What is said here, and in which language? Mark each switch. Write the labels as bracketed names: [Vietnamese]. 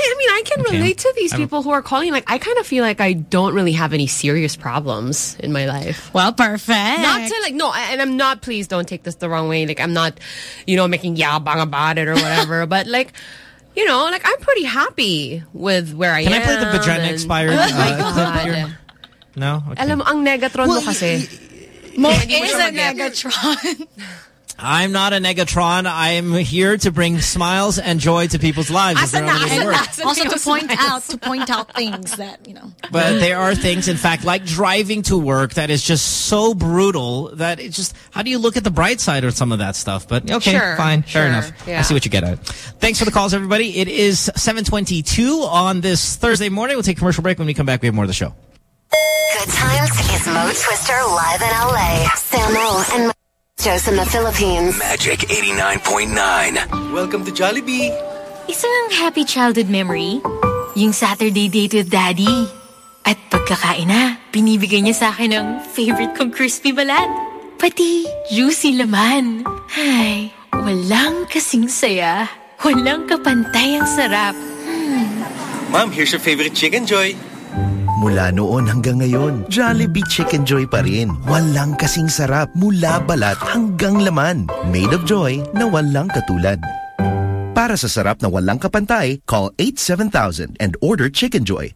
[English] I can relate to these people who are calling. Like, I kind of feel like I don't really have any serious problems in my life. Well, perfect. Not to like, no, and I'm not, please don't take this the wrong way. Like, I'm not, you know, making yabang about it or whatever. But like, you know, like, I'm pretty happy with where I am. Can I play the vagina expired? Oh my God. No? Okay. [Filipino] Alam ang Negatron mo kasi. [English] Is a Negatron. I'm not a Negatron. I'm here to bring smiles and joy to people's lives. Also to point out things that, you know. But there are things, in fact, like driving to work that is just so brutal that it just, how do you look at the bright side of some of that stuff? But okay, sure, fine. Sure, fair enough. Yeah. I see what you get at. Thanks for the calls, everybody. It is 7:22 on this Thursday morning. We'll take a commercial break. When we come back, we have more of the show. Good times is Mo Twister live in LA. Samo and Joe's in the Philippines. Magic 89.9. Welcome to Jollibee. Isang happy childhood memory, yung Saturday date with Daddy. [Filipino] At pagkakain na, binibigay niya sa akin ng favorite kong crispy balat. Pati juicy laman. Ay, walang kasing saya. Walang kapantay ang sarap. [English] Mom, here's your favorite chicken joy. [Filipino] Mula noon hanggang ngayon, Jollibee Chicken Joy pa rin. Walang kasing sarap mula balat hanggang laman. [English] Made of joy [Filipino] na walang katulad. Para sa sarap na walang kapantay, [English] call 87000 and order Chicken Joy.